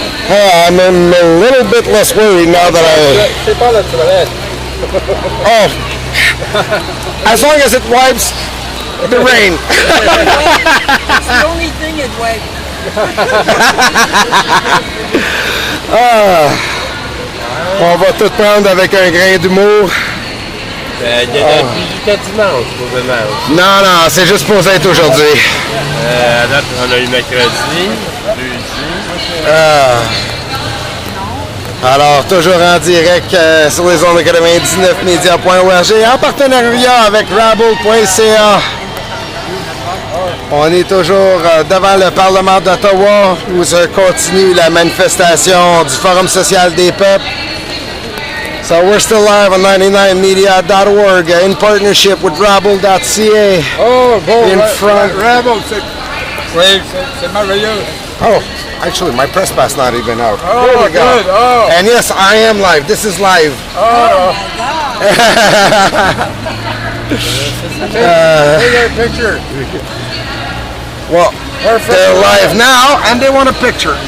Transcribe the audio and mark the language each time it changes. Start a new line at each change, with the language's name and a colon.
English: I'm a little bit less worried now that Oh, as long as it wipes the rain. It's the only thing it wipes.
French: On va tout prendre avec un grain d'humour. Il y a jusqu'à dimanche, pour dimanche. Non, c'est juste pour être aujourd'hui. À date, on a eu mercredi, jeudi. Alors, toujours en direct sur les ondes de 99media.org en partenariat avec Rabble.ca. On est toujours devant le Parlement d'Ottawa où se continue la manifestation du Forum social des peuples.
English: So we're still live on 99media.org in partnership with Rabble.ca.
French: Oh, bon,
English: in front.
French: Rabble, c'est merveilleux.
English: Oh, actually, my press pass not even out. Oh, There we go. good. Oh. And yes, I am live. This is live. Oh, take a picture. Well, they're live now, and they want a picture.